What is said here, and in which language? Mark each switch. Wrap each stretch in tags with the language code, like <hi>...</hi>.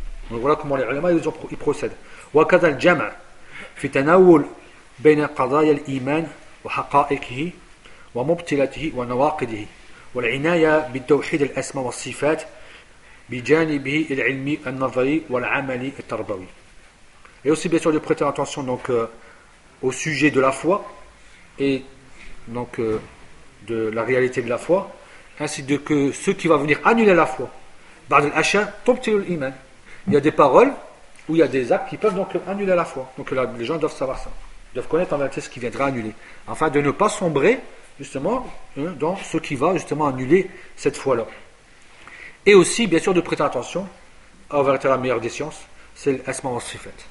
<fr>Donc voilà comment les ulama ils procèdent.</fr> <ar>Wa kadha al-jam' fi tanawul bayn qadaya al-iman wa haqa'iqihi wa mubtilatihi wa nawaqidihi wa al-inaya bi-tawhid al-asma wa al-sifat بجانبه العلمي النظري والعملي التربوي.</ar> <fr>Et aussi bien sûr de prêter attention donc au sujet de la foi et donc de la réalité de la foi, ainsi de que ce qui va venir annuler la foi.</fr> <ar>بعد الأشياء تبطل الإيمان.</ar> <fr>Il y a des paroles ou il y a des actes qui peuvent donc annuler la foi. Donc là, les gens doivent savoir ça. Ils doivent connaître en vérité ce qui viendra annuler, afin de ne pas sombrer justement dans ce qui va justement annuler cette foi là. Et aussi, bien sûr, de prêter attention à la vérité la meilleure des sciences, c'est l'asma wa sifat.</fr>